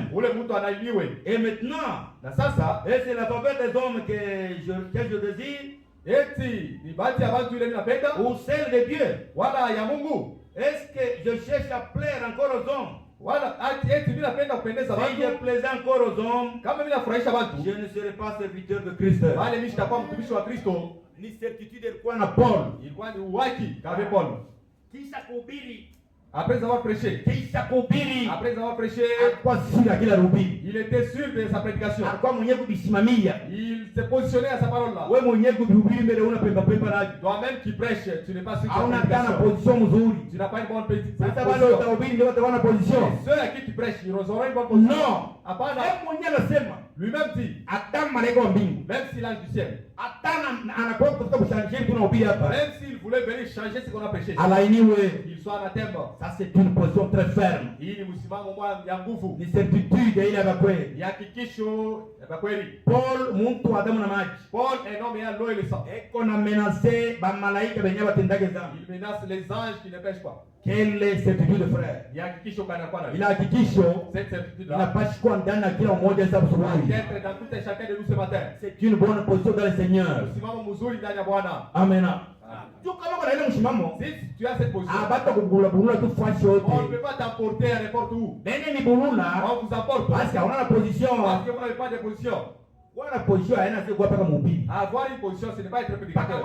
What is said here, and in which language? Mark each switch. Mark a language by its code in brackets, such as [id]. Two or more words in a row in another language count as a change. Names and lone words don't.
[fr] Et maintenant, et c'est la faveur des hommes que je désire, ou celle de Dieu. Est-ce que je cherche à plaire encore aux hommes? Si je plaisais encore aux hommes, je ne serais pas serviteur de Christ. [sw] Ni certitude ilikuwa na Paul. Kisha kuhubiri. [fr] Après avoir prêché, il était sûr de sa prédication. Il s'est positionné à sa parole là. Toi-même qui prêches, tu n'es pas sûr que tu n'as pas une bonne position. Ceux à qui tu prêches, ils auront une bonne position. Non. Lui-même dit, même si l'ange du ciel, même s'il voulait venir changer ce qu'on a prêché, il soit anathème. Ça c'est une position très ferme. [sw] Ni certitude ile ya kweli. Paul muntu wa damu na maji. [fr] Paul est un homme ayant l'eau et le sang. [sw] Eko na menacer ba malaika benye batendake dhambi. [fr] Il menace les anges qui ne pêchent pas. Quelle certitude frère? Il a [sw] hakikisho inapaswa kuwa ndani ya kila mmoja sasa asubuhi. [fr] C'est une bonne position dans le Seigneur. Amen. Tu as cette position. On ne peut pas t'emporter à n'importe où. On vous emporte parce qu'on a la position. Parce que vous n'avez pas de position. Avoir une position, ce n'est pas être prédicateur.